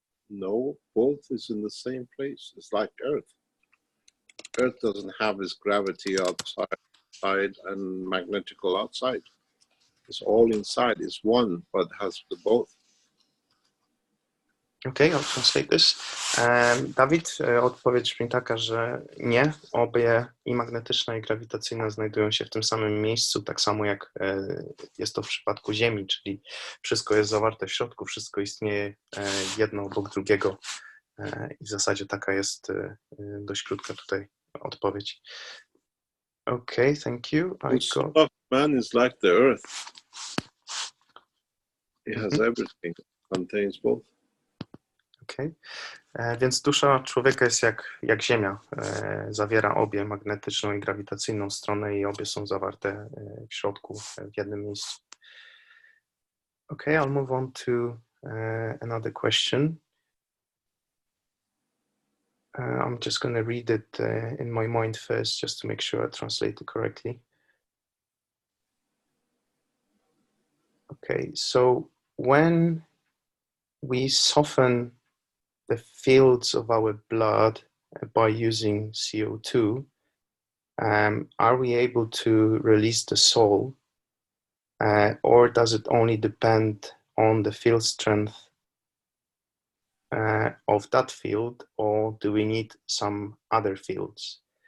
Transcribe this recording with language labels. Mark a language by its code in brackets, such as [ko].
[en] No, both is in the same place. It's like Earth. Earth doesn't have its gravity outside and magnetical outside. It's all inside. It's one, but has the both. Okay, I'll translate this. [pl] Dawid, odpowiedź brzmi taka, że nie, obie i magnetyczna i grawitacyjna znajdują się w tym samym miejscu, tak samo jak jest to w przypadku Ziemi, czyli wszystko jest zawarte w środku, wszystko istnieje jedno obok drugiego i w zasadzie taka jest dość krótka tutaj odpowiedź. [en] Okay, thank you. Man is like the Earth. It has everything, contains both. Okay. [pl] Więc dusza człowieka jest jak Ziemia. Zawiera obie, magnetyczną i grawitacyjną stronę i obie są zawarte w środku, w jednym miejscu. [en] Okay, I'll move on to another question. I'm just going to read it in my mind first, just to make sure I translate it correctly. Okay, so when we soften the fields of our blood by using CO2, are we able to release the soul, or does it only depend on the field strength of that field, or do we need some other fields?